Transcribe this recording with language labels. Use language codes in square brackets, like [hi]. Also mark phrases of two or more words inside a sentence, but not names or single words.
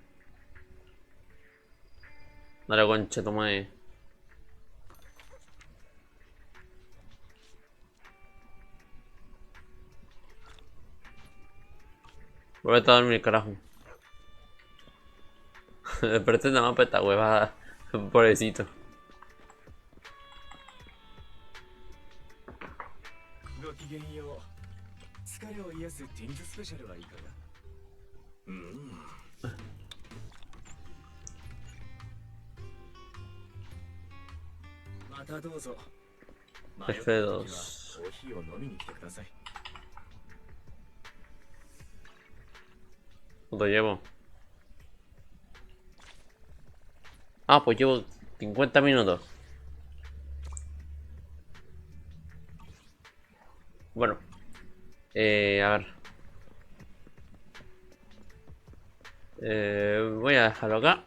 [es] Dale, concha, toma de... Voy a dormir, carajo. Desperté nada más para esta huevada. Pobrecito. [ja] ごきげんよう。疲れを癒すティンズスペシャルはいかが？またどうぞ。迷った時はコーヒーを飲みに来てください。 [es] ¿Cuánto llevo? Ah, pues llevo 50 minutos. Bueno. A ver. Voy a dejarlo acá.